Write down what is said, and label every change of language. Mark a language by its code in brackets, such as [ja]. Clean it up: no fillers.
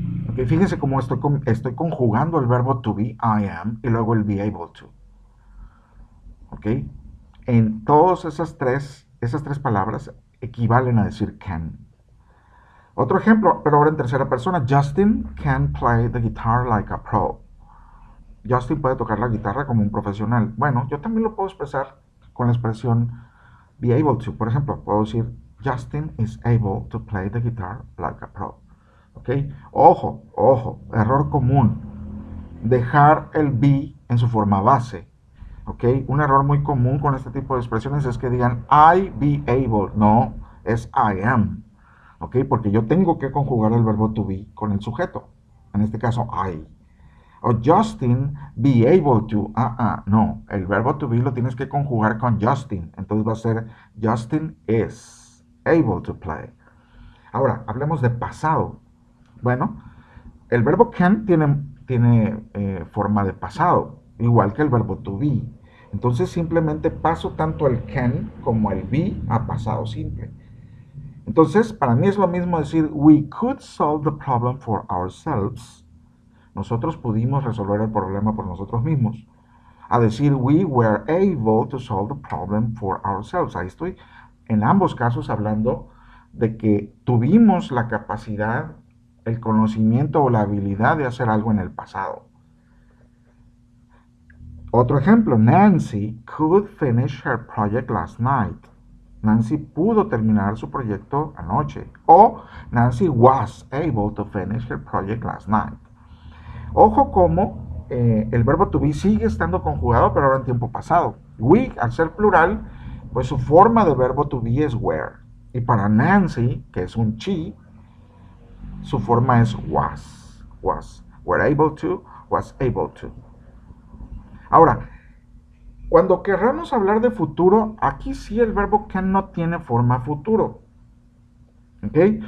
[es] ¿Ok? Fíjense cómo estoy conjugando el verbo to be, [en] I am, [es] y luego el [en] be able to. [es] ¿Ok? En todas esas tres palabras equivalen a decir can. Otro ejemplo, pero ahora en tercera persona. [en] Justin can play the guitar like a pro. [es] Justin puede tocar la guitarra como un profesional. Bueno, yo también lo puedo expresar con la expresión be able to. Por ejemplo, puedo decir [en] Justin is able to play the guitar like a pro. [es] ¿Ok? Ojo, ojo, error común. Dejar el be en su forma base. ¿Ok? Un error muy común con este tipo de expresiones es que digan [en] I be able. [es] No, es [en] I am. [es] ¿Ok? Porque yo tengo que conjugar el verbo to be con el sujeto. En este caso, I. [en] O Justin be able to. No. [es] El verbo to be lo tienes que conjugar con Justin. Entonces va a ser [en] Justin is able to play. [es] Ahora, hablemos de pasado. Bueno, el verbo can tiene forma de pasado, igual que el verbo to be. Entonces simplemente paso tanto el can como el be a pasado simple. Entonces, para mí es lo mismo decir [en] we could solve the problem for ourselves. [es] Nosotros pudimos resolver el problema por nosotros mismos. A decir [en] we were able to solve the problem for ourselves. [es] Ahí estoy en ambos casos hablando de que tuvimos la capacidad, el conocimiento o la habilidad de hacer algo en el pasado. [en] Otro ejemplo, Nancy could finish her project last night. [es] Nancy pudo terminar su proyecto anoche. [en] O Nancy was able to finish her project last night. [es] Ojo como el verbo to be sigue estando conjugado, pero ahora en tiempo pasado. We, al ser plural, pues su forma de verbo to be es were. Y para Nancy, que es un she, su forma es was. Was. [en] Were able to, was able to. [es] Ahora, cuando querramos hablar de futuro, aquí sí el verbo can no tiene forma futuro. ¿Ok?